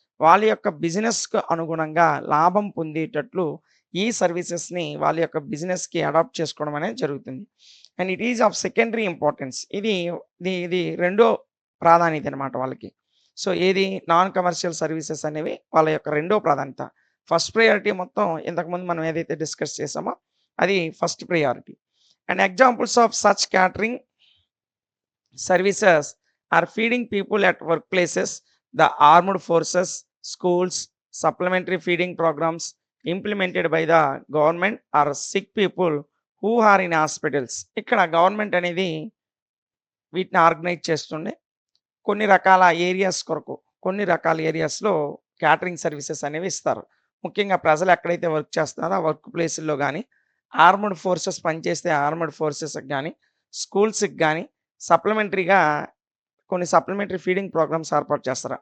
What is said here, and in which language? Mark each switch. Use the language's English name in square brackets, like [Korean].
[Telugu] వాళ్ళ యొక్క బిజినెస్‌కు అనుగుణంగా లాభం పొందేటట్లు ఈ సర్వీసెస్‌ని వాళ్ళ యొక్క బిజినెస్‌కి అడాప్ట్ చేసుకోవడం అనేది జరుగుతుంది. [English] And it is of secondary importance. [Telugu] ఇది రెండో ప్రాధాన్యత అనమాట వాళ్ళకి. సో, ఏది నాన్ కమర్షియల్ సర్వీసెస్ అనేవి వాళ్ళ యొక్క రెండో ప్రాధాన్యత. ఫస్ట్ ప్రయారిటీ మొత్తం ఇంతకుముందు మనం ఏదైతే డిస్కస్ చేసామో అది first priority. [English] And examples of such catering services are feeding people at workplaces, the armed forces, schools, supplementary feeding programs implemented by the government or sick people who are in hospitals. [Telugu] ఇక్కడ government అనేది వీటిని organise చేస్తుంది. కొన్ని రకాల areas కొరకు, కొన్ని రకాల ఏరియాస్‌లో క్యాటరింగ్ సర్వీసెస్ అనేవి ఇస్తారు. ముఖ్యంగా ప్రజలు ఎక్కడైతే వర్క్ చేస్తున్నారో ఆ వర్క్ ప్లేసుల్లో గాని, ఆర్మ్డ్ ఫోర్సెస్ పనిచేస్తే ఆర్మ్డ్ ఫోర్సెస్‌కి గాని, స్కూల్స్‌కి గాని సప్లిమెంటరీగా కొన్ని సప్లిమెంటరీ ఫీడింగ్ ప్రోగ్రామ్స్ ఏర్పాటు చేస్తారు.